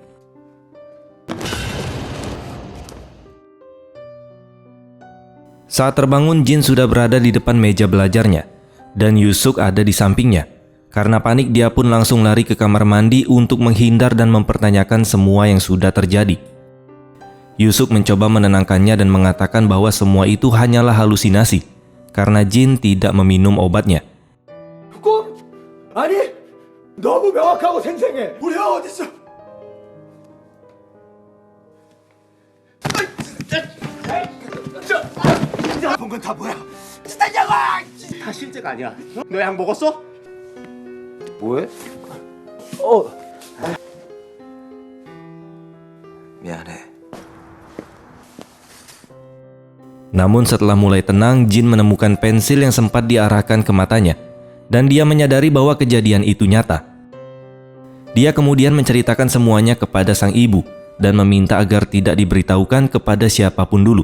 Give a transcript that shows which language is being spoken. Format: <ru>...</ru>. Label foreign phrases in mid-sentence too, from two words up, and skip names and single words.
<id>Saat terbangun, Jin sudah berada di depan meja belajarnya, dan Yusuk ada di sampingnya. Karena panik, dia pun langsung lari ke kamar mandi untuk menghindar dan mempertanyakan semua yang sudah terjadi. Yusuk mencoba menenangkannya dan mengatakan bahwa semua itu hanyalah halusinasi, karena Jin tidak meminum obatnya.</id> <ko>아니, 너무 명확하고 생생해. 우리 형 어딨어? 본 건 다 뭐야? 진짜냐고! 다 실제가 아니야. 너 약 먹었어? 뭐해? 미안해.</ko> <id>Namun setelah mulai tenang, Jin menemukan pensil yang sempat diarahkan ke matanya, dan dia menyadari bahwa kejadian itu nyata. Dia kemudian menceritakan semuanya kepada sang ibu dan meminta agar tidak diberitahukan kepada siapapun dulu.</id>